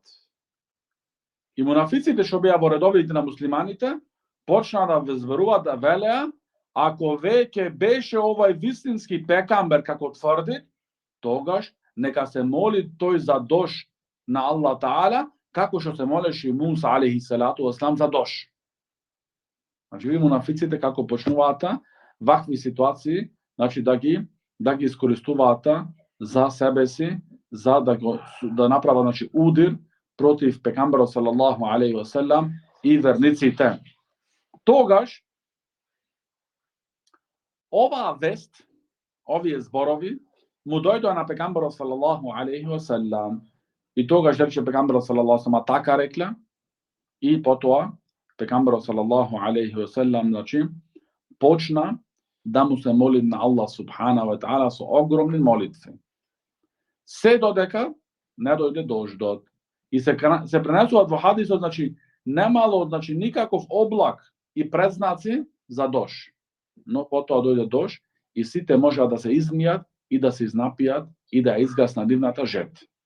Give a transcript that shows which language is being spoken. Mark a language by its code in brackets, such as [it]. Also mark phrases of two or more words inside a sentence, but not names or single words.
[mk] И мунафиците што беа во редовите на муслиманите почнаа да зборуваат, да велеа, ако веќе беше овај вистински пекамбер како тврди, тогаш нека се моли тој за дош на Аллах Таала, како што се молеше Муса [ar] عليه الصلاة والسلام [mk] за дош. Значи, ви мунафиците како почнуваат вакви ситуации, значи да ги искористуваат за себе си, за да направат значи удир против пегамберот [ar] صلى الله عليه وسلم [mk] и верниците. Тогаш оваа вест, овие зборови му дојдоа на пегамберот [ar] صلى الله عليه وسلم [mk] и тогаш рече пегамберот [ar] صلى الله عليه وسلم [mk] така рекле и потоа пегамберот [ar] صلى الله عليه وسلم [mk] значи почна да му се моли на Аллах [ar] سبحانه وتعالى [mk] со огромни молитви. Се додека не дојде дождот. И се пренесуваат во хадисот, значи немало, значи никаков облак и предзнаци за дош. Но потоа дојде дош и сите можеа да се измијат и да се изнапијат и да изгасна нивната жет.